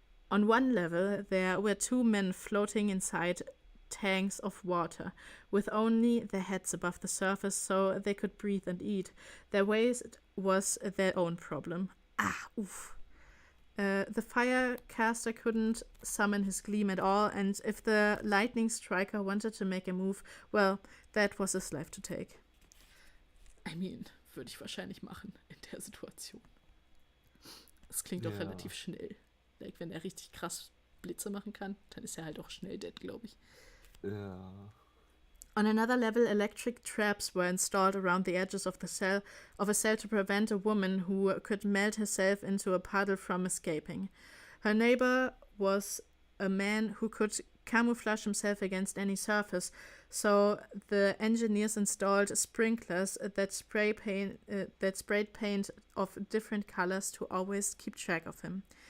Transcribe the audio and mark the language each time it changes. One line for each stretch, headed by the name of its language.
English: On one level, there were 2 men floating inside tanks of water, with only their heads above the surface so they could breathe and eat. Their waste was their own problem. The firecaster couldn't summon his gleam at all, and if the lightning striker wanted to make a move, well, that was his life to take.
German: I mean, würde ich wahrscheinlich machen in der Situation. Das klingt doch relativ schnell. Like, wenn er richtig krass Blitze machen kann, dann ist er halt auch schnell dead, glaube ich.
English: Yeah. On another level, electric traps were installed around the edges of a cell to prevent a woman who could melt herself into a puddle from escaping. Her neighbor was a man who could camouflage himself against any surface, so the engineers installed sprinklers that sprayed paint of different colors to always keep track of him.